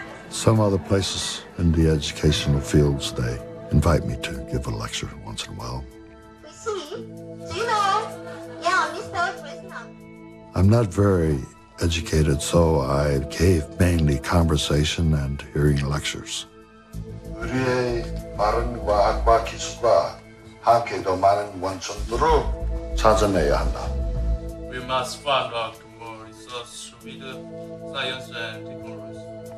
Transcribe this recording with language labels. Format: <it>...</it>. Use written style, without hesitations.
<en>Some other places in the educational fields, they invite me to give a lecture once in a while. Do you know? Yeah, Mr. Dresnok. I'm not very educated, so I gave mainly conversation and hearing lectures.</en> <ko>우리의 빠른 과학과 기술과 함께 더 많은 원천들을 찾아내야 한다.</ko> <en>We must find out more resources with science and technology.</en>